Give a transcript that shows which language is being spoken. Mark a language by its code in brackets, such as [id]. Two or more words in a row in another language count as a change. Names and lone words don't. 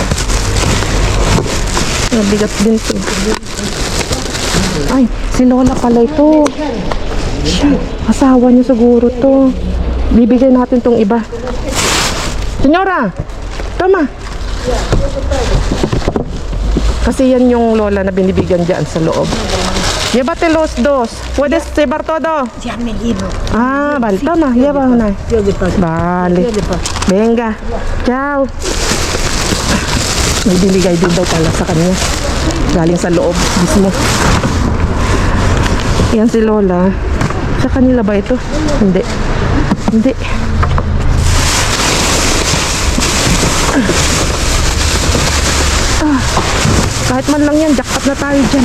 [tl] Nabigat din to. Ay, si Lola pala ito. Asawa niya siguro to. Bibigay natin tong iba. Senyora! Tama! Kasi yan yung lola na binibigyan dyan sa loob. [es] Llévate los dos. ¿Puedes llevar todo? Ya me llevo. Ah, vale, toma, lleva una. Yo de paso. Vale. Yo de paso. Venga. Ciao. [tl] May binigay din daw pala sa kanya. Galing sa loob mismo. Yan si Lola. Sa kanila ba ito? Hindi. Hindi. Kahit man lang yan, jackpot na tayo dyan.